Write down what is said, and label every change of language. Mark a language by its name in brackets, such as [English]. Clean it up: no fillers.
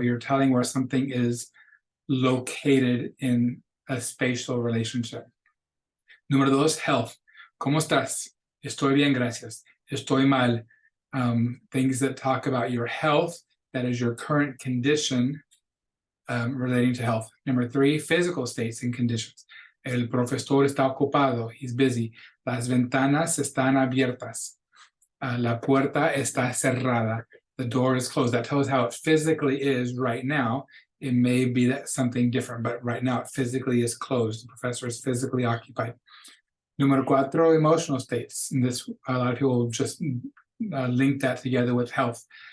[English] You're telling where something is located in a spatial relationship. [Spanish] Número 2, health. ¿Cómo estás? Estoy bien, gracias. Estoy mal. [English] Things that talk about your health, that is your current condition relating to health. Number 3, physical states and conditions. [Spanish] El profesor está ocupado. [English] He's busy. [Spanish] Las ventanas están abiertas. La puerta está cerrada. [English] The door is closed. That tells how it physically is right now. It may be that something different, but right now it physically is closed. The professor is physically occupied. [Spanish] Número 4, [English] emotional states. And this, a lot of people just link that together with health.